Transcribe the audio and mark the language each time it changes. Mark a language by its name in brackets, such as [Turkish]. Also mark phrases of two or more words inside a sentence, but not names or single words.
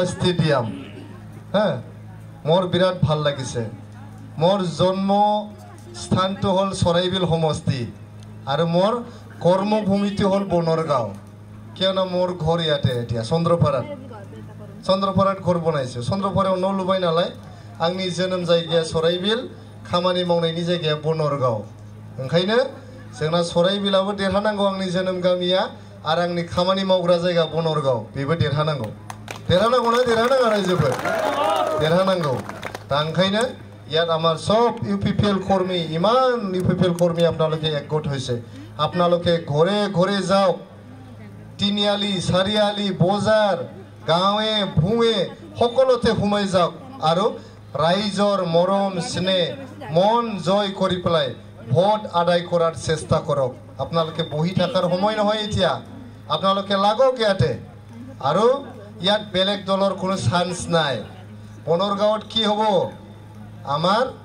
[Assamese] ষ্টেডিয়াম হ্যাঁ মোৰ বিৰাট ভাল লাগিছে মোৰ জন্ম স্থানটো হ'ল চৰাইবিল সমষ্টি আৰু মোৰ কৰ্মভূমিটো হ'ল বনৰগাঁও কিয়নো মোৰ ঘৰ ইয়াতে এতিয়া চন্দ্ৰপাৰাত ঘৰ বনাইছো চন্দ্ৰপাৰাयाव [Bodo] न' लुबाय नालाय आंनि जोनोम जायगाया सराइबिल खामानि मावनायनि जायगाया बनरगांव ओंखायनो जोंना सराइबिलाबो देरहानांगौ आंनि जोनोम गामिया आरो आंनि खामानि मावग्रा जायगा बनरगांव बेबो देरहानांगौ ना देरहानाङा रायजोफोर देरहानांगौ दा ओंखायनो [Assamese] ইয়াত আমাৰ সব UPPL কৰ্মী ইমান UPPL কৰ্মী আপোনালোকে একগোট হৈছে আপোনালোকে ঘৰে ঘৰে যাওক তিনিআলি চাৰিআলি বজাৰ গাঁৱে ভূঞে সকলোতে সোমাই যাওক আৰু ৰাইজৰ মৰম স্নেহ মন জয় কৰি পেলাই ভোট আদায় কৰাৰ চেষ্টা কৰক আপোনালোকে বহি থাকাৰ সময় নহয় এতিয়া আপোনালোকে লাগক ইয়াতে আৰু ইয়াত বেলেগ দলৰ কোনো চান্স নাই বনৰগাঁৱত কি হ'ব আমাৰ